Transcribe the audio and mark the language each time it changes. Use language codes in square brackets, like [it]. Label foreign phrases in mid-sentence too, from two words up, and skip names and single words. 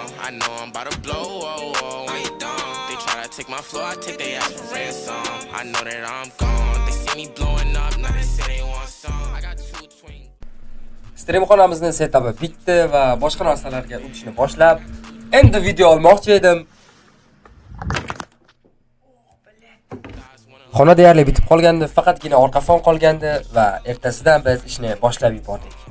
[en] I know I'm about to blow, oh, oh, I ain't done. They try to take my flow, I take their ass for ransom. I know that I'm gone, they see me blowing up, now they say they want some. I got two twin. [uz] Streamxonamizni setupi bitdi va boshqa narsalarga o'tishni boshlab, endi video olmoqchi edim. Xona deyarli bitib qolgandi, faqatgina orqa fon qolgandi va ertasidan biz ishni boshlab yubordik.